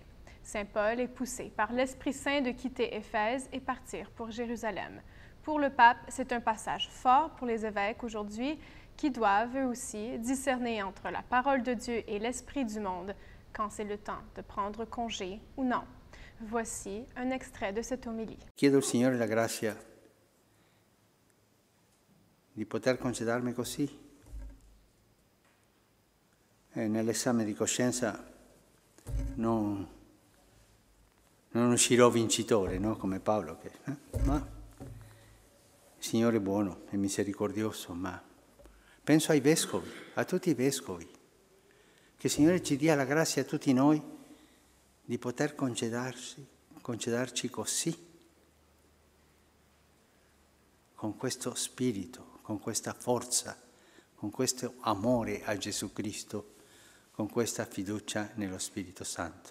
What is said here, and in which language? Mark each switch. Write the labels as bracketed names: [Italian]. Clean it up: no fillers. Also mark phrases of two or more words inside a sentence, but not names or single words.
[French] Saint Paul est poussé par l'Esprit Saint de quitter Éphèse et partir pour Jérusalem. Pour le pape, c'est un passage fort pour les évêques aujourd'hui qui doivent, eux aussi, discerner entre la parole de Dieu et l'esprit du monde quand c'est le temps de prendre congé ou non. Voici un extrait de cette homélie. [Italian] Chiedo al Signore la grazia di poter congedarmi così. Nell'esame di coscienza non uscirò vincitore, no? Come Paolo, ma il Signore è buono e misericordioso, ma penso ai vescovi, a tutti i vescovi, che il Signore ci dia la grazia a tutti noi di poter congedarci così, con questo spirito, con questa forza, con questo amore a Gesù Cristo, con questa fiducia nello Spirito Santo.